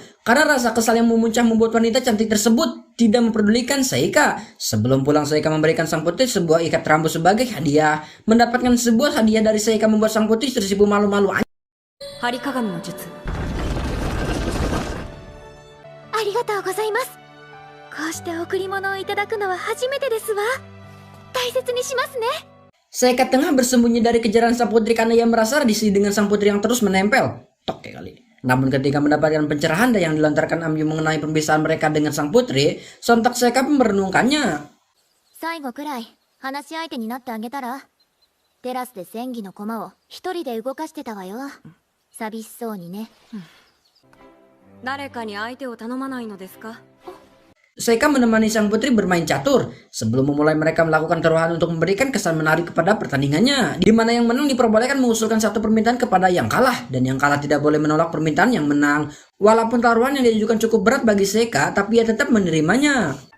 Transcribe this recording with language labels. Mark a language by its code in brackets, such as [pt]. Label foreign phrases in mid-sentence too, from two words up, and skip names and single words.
[id] Karena rasa kesal yang memuncah membuat wanita cantik tersebut tidak memperdulikan Seika. Sebelum pulang, Seika memberikan sang putri sebuah ikat rambut sebagai hadiah. Mendapatkan sebuah hadiah dari Seika membuat sang putri tersipu malu-malu. [ja] 張り鏡の術. ありがとうございます. こうして贈り物をいただくのは初めてですわ. 大切にしますね. [id] Seika tengah bersembunyi dari kejaran sang putri karena ia merasa risih dengan sang putri yang terus menempel. Tok ya kali. Namun ketika mendapatkan pencerahan yang dilontarkan Amyu mengenai perpisahan mereka dengan sang putri, sontak Seika pun merenungkannya. [ja] 最後くらい話し相手になってあげたら。テラスで戦技の駒を一人で動かしてたわよ。寂しそうにね。誰かに相手を頼まないのですか？ [id] Seika menemani sang putri bermain catur sebelum memulai mereka melakukan taruhan untuk memberikan kesan menarik kepada pertandingannya, di mana yang menang diperbolehkan mengusulkan satu permintaan kepada yang kalah dan yang kalah tidak boleh menolak permintaan yang menang. Walaupun taruhan yang diajukan cukup berat bagi Seika, tapi ia tetap menerimanya.